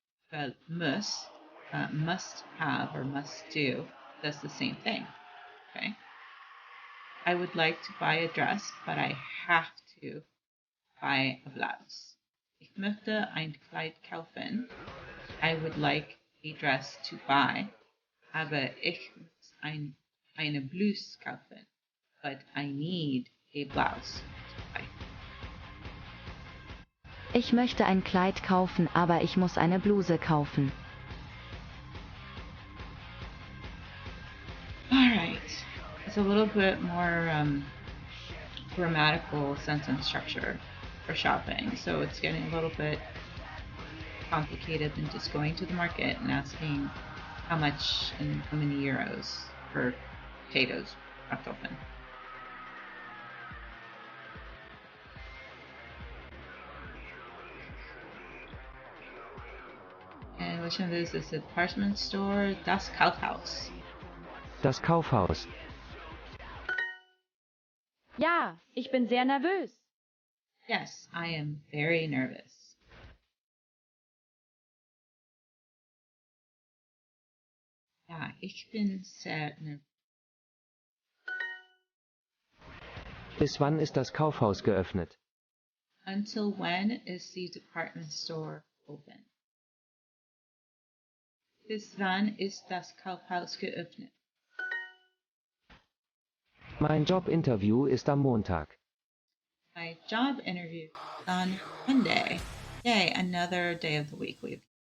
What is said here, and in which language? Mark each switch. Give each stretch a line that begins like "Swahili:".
English: But must have or must do does the same thing. Okay. I would like to buy a dress, but I have to buy a blouse.
German: Ich möchte ein Kleid kaufen.
English: I would like a dress to buy,
German: aber ich muss eine Blouse kaufen.
English: But I need a blouse to buy.
German: Ich möchte ein Kleid kaufen, aber ich muss eine Bluse kaufen.
English: Alright, it's a little bit more grammatical sentence structure for shopping, so it's getting a little bit complicated than just going to the market and asking how much and how many euros for potatoes, Kartoffeln. And which one of these is the department store?
German: Das Kaufhaus. Das Kaufhaus. Ja, ich bin sehr nervös.
English: Yes, I am very nervous.
German: Ja, ich bin sehr nervös. Bis wann ist das Kaufhaus geöffnet?
English: Until when is the department store open?
German: Bis wann ist das Kaufhaus geöffnet? Mein Jobinterview ist am Montag.
English: My job interview on Monday. Yay, another day of the week we've.